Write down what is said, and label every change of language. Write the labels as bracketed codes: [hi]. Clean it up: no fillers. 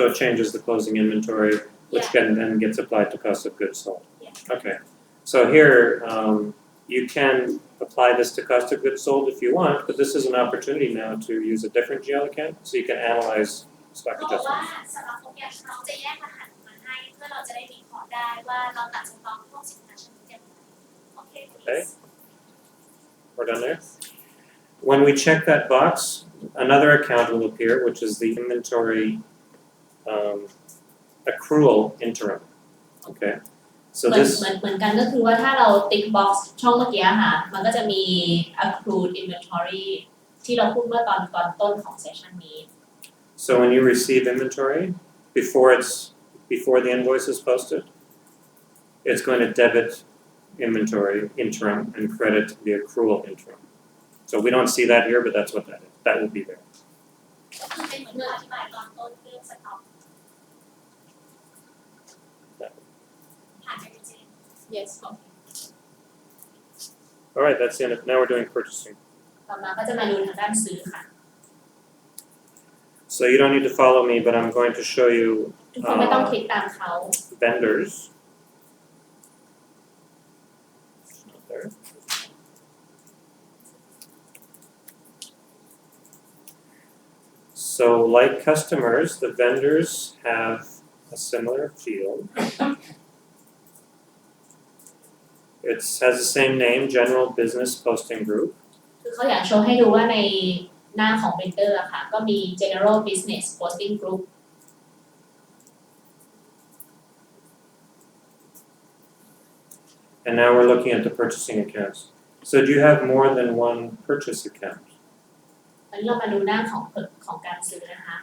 [en] So it changes the closing inventory, which then gets applied to cost of goods sold. Yeah. Okay. So here you can apply this to cost of goods sold if you want, but this is an opportunity now to use a different GL account so you can analyze stock [th] เขาบอกว่า [en] adjustments. [th] สำหรับพวกเนี่ยเขาจะแยกรหัสมาให้เพื่อเราจะได้วิเคราะห์ได้ว่าเราตัดสต็อกพวกสินค้าชนิดอย่างไรโอเค [en] Okay. We're done there. When we check that box, another account will appear, which is the inventory accrual interim. Okay. So [th] เหมือน [en] this [th] เหมือนกันก็คือว่าถ้าเราติ๊ก box ช่องเมื่อกี้ค่ะมันก็จะมี [en] accrued inventory [th] ที่เราพูดเมื่อตอนต้นของ session นี้ [en] So when you receive inventory, before the invoice is posted, it's going to debit inventory interim and credit the accrual interim. So we don't see that here, but that's what that is. That will be there. [th] ก็คือเป็นเหมือนอธิบายตอนต้นเรื่องสต็อกผ่านไปจริง [en] yes All right, that's the end of. Now we're doing purchasing. [th] ต่อมาก็จะมาดูทางด้านซื้อค่ะ [en] So you don't need to follow me, but I'm going to show you [th] ทุกคนไม่ต้องคลิกตามเขา [en] vendors. It's not there. So like customers, the vendors have a similar field. It has the same name, General Business Posting Group. [th] คือเขาอยากโชว์ให้ดูว่าในหน้าของ Printer อะค่ะก็มี General Business Posting Group [en] And now we're looking at the purchasing accounts. So do you have more than one purchase account? [th] ตอนนี้เรามาดูหน้าของการซื้อนะคะ